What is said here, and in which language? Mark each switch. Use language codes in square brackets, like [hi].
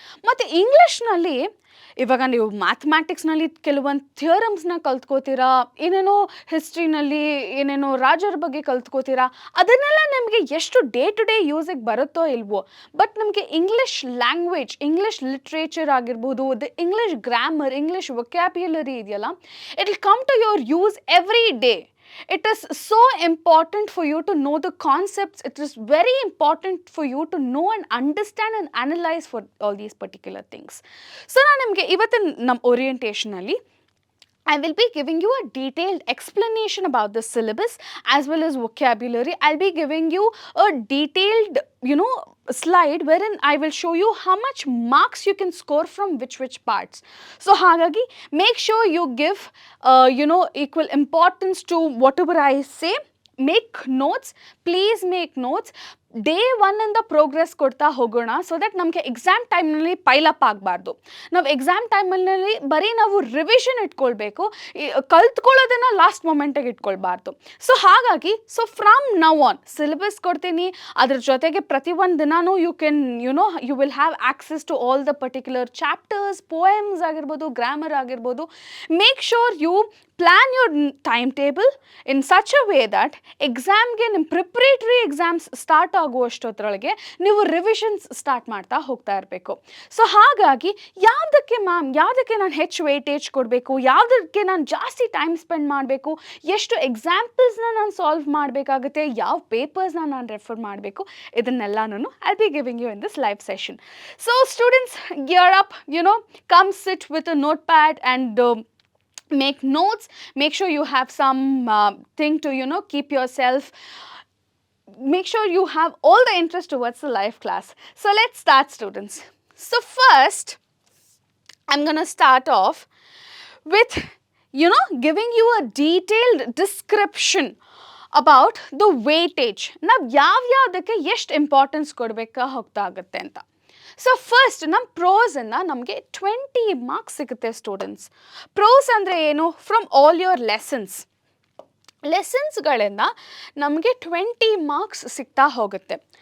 [kn] ಮತ್ತು ಇಂಗ್ಲೀಷ್ನಲ್ಲಿ ಇವಾಗ ನೀವು ಮ್ಯಾಥಮ್ಯಾಟಿಕ್ಸ್ನಲ್ಲಿ ಕೆಲವೊಂದು ಥಿಯರಮ್ಸ್ನ ಕಲ್ತ್ಕೋತೀರಾ, ಏನೇನೋ ಹಿಸ್ಟ್ರಿನಲ್ಲಿ ಏನೇನೋ ರಾಜರ ಬಗ್ಗೆ ಕಲ್ತ್ಕೋತೀರಾ, ಅದನ್ನೆಲ್ಲ ನಿಮಗೆ ಎಷ್ಟು ಡೇ ಟು ಡೇ ಯೂಸಿಗೆ ಬರುತ್ತೋ ಇಲ್ವೋ, ಬಟ್ ನಮಗೆ ಇಂಗ್ಲೀಷ್ ಲ್ಯಾಂಗ್ವೇಜ್, ಇಂಗ್ಲೀಷ್ ಲಿಟ್ರೇಚರ್ ಆಗಿರ್ಬೋದು, the English grammar, English vocabulary ಇದೆಯಲ್ಲ, [en] It will come to your use every day. It is so important for you to know the concepts. It is very important for you to know and understand and analyze for all these particular things. So [kn] ನಾನು ನಿಮಗೆ ಇವತ್ತಿನ ನಮ್ಮ ಓರಿಯೆಂಟೇಷನಲ್ಲಿ [en] I will be giving you a detailed explanation about the syllabus as well as vocabulary. I'll be giving you a detailed, slide wherein I will show you how much marks you can score from which parts. So ಹಾಗಾಗಿ make sure you give equal importance to whatever I say. Make notes, please make notes. [kn] Day ಒನ್ನಿಂದ progress ಕೊಡ್ತಾ ಹೋಗೋಣ, so that ನಮಗೆ exam ಟೈಮ್ನಲ್ಲಿ pile-up ಆಗಬಾರ್ದು. ನಾವು exam ಟೈಮಲ್ಲಿ ಬರೀ ನಾವು ರಿವಿಷನ್ ಇಟ್ಕೊಳ್ಬೇಕು, ಕಲ್ತ್ಕೊಳ್ಳೋದನ್ನು ಲಾಸ್ಟ್ ಮೊಮೆಂಟಿಗೆ ಇಟ್ಕೊಳ್ಬಾರ್ದು. ಸೊ ಹಾಗಾಗಿ [en] from now on [kn] ಸಿಲೆಬಸ್ ಕೊಡ್ತೀನಿ, ಅದ್ರ ಜೊತೆಗೆ ಪ್ರತಿಯೊಂದು ದಿನಾನೂ [en] you will have access to all the particular chapters, [kn] poems ಆಗಿರ್ಬೋದು, ಗ್ರಾಮರ್ ಆಗಿರ್ಬೋದು. [en] make sure you plan your time table in such a way that [kn] ಎಕ್ಸಾಮ್ಗೆ ನಿಮ್ಮ ಪ್ರಿಪ್ರೇಟರಿ ಎಕ್ಸಾಮ್ಸ್ ಸ್ಟಾರ್ಟ್ ಆಗುವಷ್ಟೊತ್ತರೊಳಗೆ ನೀವು ರಿವಿಷನ್ಸ್ ಸ್ಟಾರ್ಟ್ ಮಾಡ್ತಾ ಹೋಗ್ತಾ ಇರಬೇಕು. ಸೊ ಹಾಗಾಗಿ ಯಾವುದಕ್ಕೆ ನಾನು ಹೆಚ್ಚು ವೇಟೇಜ್ ಕೊಡಬೇಕು, ಯಾವುದಕ್ಕೆ ನಾನು ಜಾಸ್ತಿ ಟೈಮ್ ಸ್ಪೆಂಡ್ ಮಾಡಬೇಕು, ಎಷ್ಟು ಎಕ್ಸಾಂಪಲ್ಸ್ನ ನಾನು ಸಾಲ್ವ್ ಮಾಡಬೇಕಾಗುತ್ತೆ, ಯಾವ ಪೇಪರ್ಸ್ನ ನಾನು ರೆಫರ್ ಮಾಡಬೇಕು, ಇದನ್ನೆಲ್ಲನೂ [en] I be giving you in this live session. So students, gear up, come sit with a notepad and make notes. Make sure you have some thing to keep yourself, make sure you have all the interest towards the live class. So let's start, students. So first I'm going to start off with giving you a detailed description about the weightage. [kn] ನಾವು ಯಾವ್ಯಾವುದಕ್ಕೆ ಎಷ್ಟು importance ಕೊಡಬೇಕಾ ಹೋಗ್ತಾ ಆಗುತ್ತೆ ಅಂತ. So first ನಮ್ಮ ಪ್ರೋಸನ್ನು ನಮಗೆ 20 marks ಸಿಗುತ್ತೆ students. Pros ಅಂದರೆ ಏನು? [en] from all your [kn] ಲೆಸನ್ಸ್ಗಳಿಂದ ನಮಗೆ 20 ಮಾರ್ಕ್ಸ್ ಸಿಗ್ತಾ ಹೋಗುತ್ತೆ.